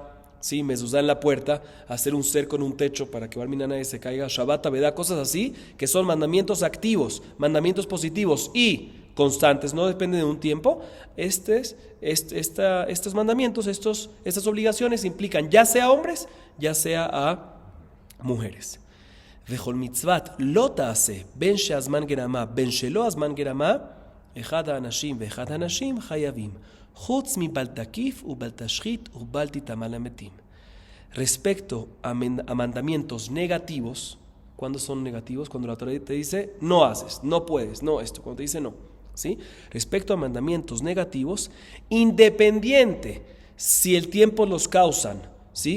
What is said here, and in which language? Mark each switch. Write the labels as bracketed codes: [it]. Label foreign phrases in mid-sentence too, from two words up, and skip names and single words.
[es] Sí, mezuzá en la puerta, hacer un cerco en un techo para que Barmina nadie se caiga, Shabbat, Avedá, cosas así, que son mandamientos activos, mandamientos positivos y constantes, no dependen de un tiempo. Estos mandamientos, estas obligaciones implican ya sea a hombres, ya sea a mujeres. [he] וכל מצות לא תעשה בין שהזמן גרמא בין שלא הזמן גרמא אחד האנשים ואחד האנשים חייבים. [es] Respecto a mandamientos negativos, ¿cuándo son negativos? Cuando la Torah te dice no haces, no puedes, no esto, cuando te dice no, ¿sí? Respecto a mandamientos negativos, independiente si el tiempo los causan, ¿sí?